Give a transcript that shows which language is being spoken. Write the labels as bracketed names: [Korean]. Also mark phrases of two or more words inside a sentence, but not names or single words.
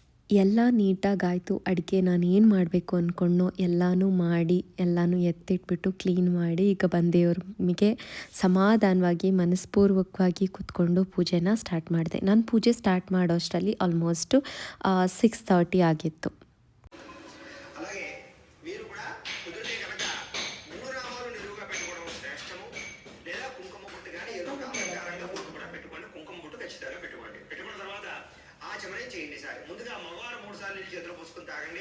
[Kannada] ಎಲ್ಲ ನೀಟಾಗಾಯಿತು ಅಡುಗೆ ನಾನು ಏನು ಮಾಡಬೇಕು ಅಂದ್ಕೊಂಡ್ನೋ ಎಲ್ಲನೂ ಮಾಡಿ ಎಲ್ಲನೂ ಎತ್ತಿಟ್ಬಿಟ್ಟು ಕ್ಲೀನ್ ಮಾಡಿ ಈಗ ಬಂದೇವ್ರಿಗೆ ಸಮಾಧಾನವಾಗಿ ಮನಸ್ಪೂರ್ವಕವಾಗಿ ಕೂತ್ಕೊಂಡು ಪೂಜೆನ ಸ್ಟಾರ್ಟ್ ಮಾಡಿದೆ. ನಾನು ಪೂಜೆ ಸ್ಟಾರ್ಟ್ ಮಾಡೋ ಅಷ್ಟರಲ್ಲಿ ಆಲ್ಮೋಸ್ಟು 6:30 ಆಗಿತ್ತು. [Telugu] అలాగే మీరు కూడా కుదిరితే కనుక 3 నామాలు నిలువుగా పెట్టుకోవడం శ్రేష్టము. లేదా కుంకుమ బొట్టు కానీ ఏదో ఒక అలంకారంగా బొట్టు కూడా పెట్టుకోండి. కుంకుమ బొట్టు ఖచ్చితంగా పెట్టుకోండి. పెట్టుకున్న తర్వాత ఆచమనం చేయండి. సార్ ముందుగా మగవారు 3 సార్లు నీళ్ళు చేతిలో పోసుకుని తాగండి.